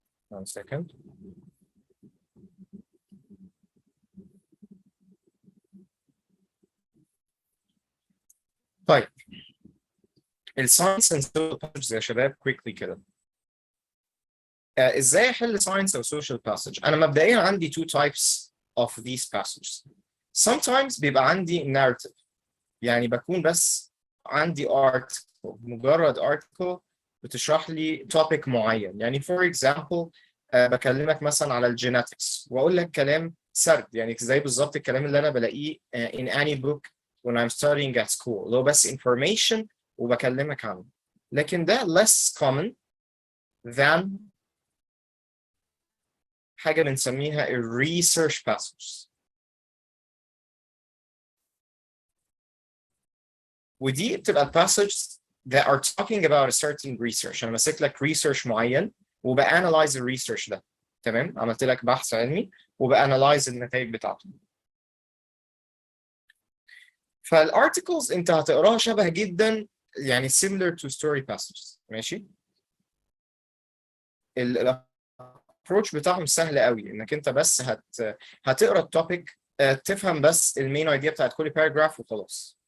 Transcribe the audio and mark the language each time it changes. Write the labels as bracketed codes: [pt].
[en] One second. [ar] طيب الساينس and social passages يا شباب quickly كده. ازاي احل ساينس او social passage؟ انا مبدئيا عندي two types of these passages. Sometimes بيبقى عندي narrative، يعني بكون بس عندي article، مجرد article بتشرح لي topic معين. يعني for example بكلمك مثلا على الجينetics واقول لك كلام سرد، يعني زي بالظبط الكلام اللي انا بلاقيه in any book when I'm studying at school، اللي هو بس information وبكلمك عنه. لكن ده less common than حاجة بنسميها research passages. [en] ودي بتبقى passages that are talking about a certain research. [ar] أنا ماسك لك research معين وبأنالايز الريسيرش ده. تمام، عملت لك بحث علمي وبأنالايز النتائج بتاعته. فالارتكلز انت هتقراها شبه جدا، يعني similar to story passages. ماشي، الابروتش بتاعهم سهل قوي، انك انت بس هتقرا التوبيك، تفهم بس المين ايديا بتاعت كل باراجراف وخلاص.